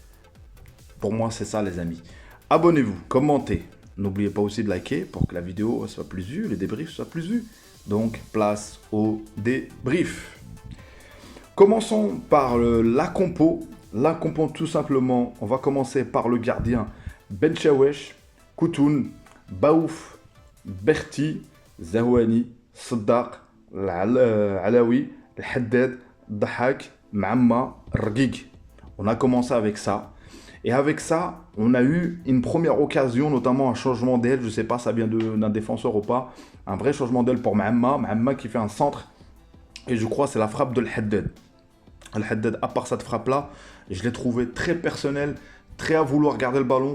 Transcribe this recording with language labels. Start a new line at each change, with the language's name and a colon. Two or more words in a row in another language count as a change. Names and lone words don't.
French: Pour moi, c'est ça, les amis. Abonnez-vous, commentez. N'oubliez pas aussi de liker pour que la vidéo soit plus vue, le débrief soit plus vu. Donc, place au débrief. Commençons par la compo. La compo, tout simplement, on va commencer par le gardien Benchawesh, Koutoun, Baouf, Berti, Zahouani, Saddaq, Alaoui, Haddad, Dahak, Maamma, Rgig. On a commencé avec ça. Et avec ça, on a eu une première occasion, notamment un changement d'aile. Je ne sais pas, ça vient d'un défenseur ou pas. Un vrai changement d'aile pour Maamma. Maamma qui fait un centre. Et je crois que c'est la frappe de Al-Haddad. Al-Haddad, à part cette frappe-là, je l'ai trouvé très personnel, très à vouloir garder le ballon.